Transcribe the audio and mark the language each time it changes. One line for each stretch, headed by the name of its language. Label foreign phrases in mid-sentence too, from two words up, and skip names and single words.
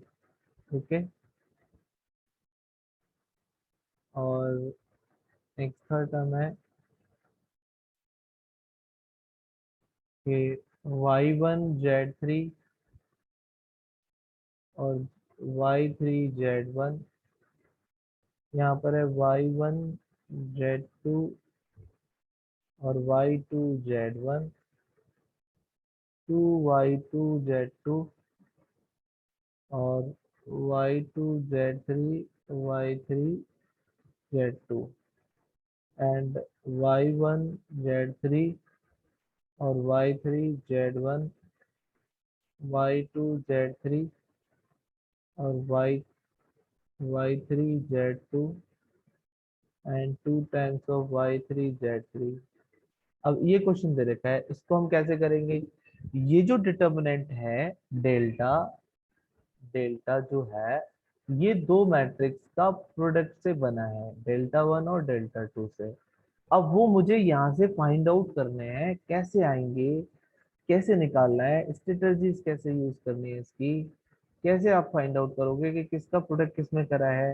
Hindi: ठीक है, और एक
English: third term
Hindi: है कि y1 z3 और y3 z1, यहाँ पर है y1 z2 और y2 z1, 2y2 z2 और y2 z3 y3 z2 एंड y1 z3 और y3 z1, y2 z3 और y3 z2 एंड 2
English: times of
Hindi: y3 z3। अब ये क्वेश्चन दे रखा है, इसको हम कैसे करेंगे? ये जो डिटर्मिनेंट है डेल्टा, डेल्टा जो है ये दो मैट्रिक्स का प्रोडक्ट से बना है, डेल्टा 1 और डेल्टा 2 से। अब वो मुझे यहाँ से
English: find out
Hindi: करने हैं, कैसे आएंगे, कैसे निकालना है, स्ट्रेटजीज कैसे यूज करनी है इसकी, कैसे आप
English: find out
Hindi: करोगे कि किसका प्रोडक्ट किसमें करा है।